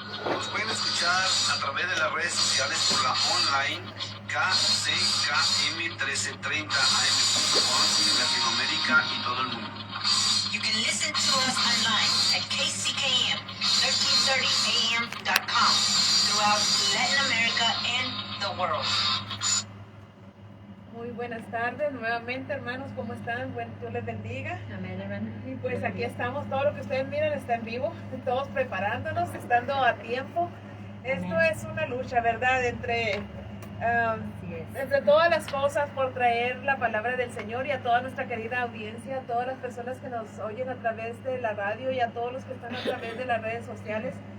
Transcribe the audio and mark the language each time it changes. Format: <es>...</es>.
<es>Nos pueden escuchar a través de las redes sociales por la online KCKM 1330 AM.com en Latinoamérica y todo el mundo.</es> <en>You can listen to us online at kckm1330am.com throughout Latin America and the world.</en> <es>Muy buenas tardes nuevamente, hermanos, ¿cómo están? Bueno, Dios les bendiga. Amén, hermano. Y pues aquí estamos, todo lo que ustedes miran está en vivo, todos preparándonos, estando a tiempo. Esto es una lucha, ¿verdad? Entre todas las cosas por traer la palabra del Señor, y a toda nuestra querida audiencia, a todas las personas que nos oyen a través de la radio y a todos los que están a través de las redes sociales.</es>